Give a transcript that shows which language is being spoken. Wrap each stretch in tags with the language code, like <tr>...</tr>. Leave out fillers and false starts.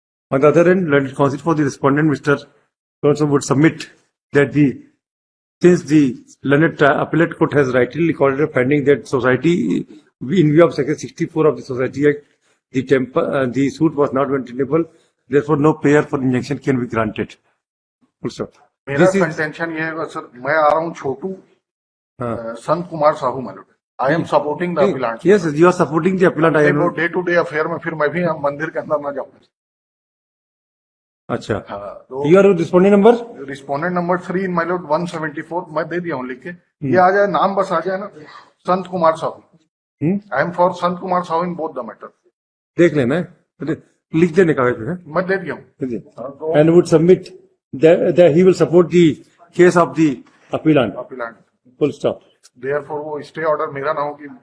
<en>On the other hand, learned counsel for the respondent, Mr. Johnson, would submit that since the learned appellate court has rightly recorded a finding that society, in view of Section 64 of the Society Act, the suit was not maintainable. Therefore, no prayer for injunction can be granted. Full stop.</en> <hi>मेरा contention ये है sir, मैं आ रहा हूँ छोटू Sant Kumar Sahu मैलोड.</hi> <en>I am supporting the appellant. Yes, you are supporting the appellant. I am.</en> <hi>Day to day affair में फिर मैं भी मंदिर के अंदर ना जाऊँ. अच्छा. तो</hi> <en>You are responding number? Respondent number 3 in my lord</en> <hi>174 मैं दे दिया हूँ लिख के. ये आ जाए, नाम बस आ जाए ना, Sant Kumar Sahu.</hi> <en>I am for Sant Kumar Sahu in both the matter.</en> <hi>देख लेना है, लिख देने कागज पे. मैं दे दिया हूँ.</hi> <en>And would submit that he will support the case of the appellant. Appellant. Full stop.</en> <hi>Therefore वो स्टे ऑर्डर मेरा ना हो कि</hi>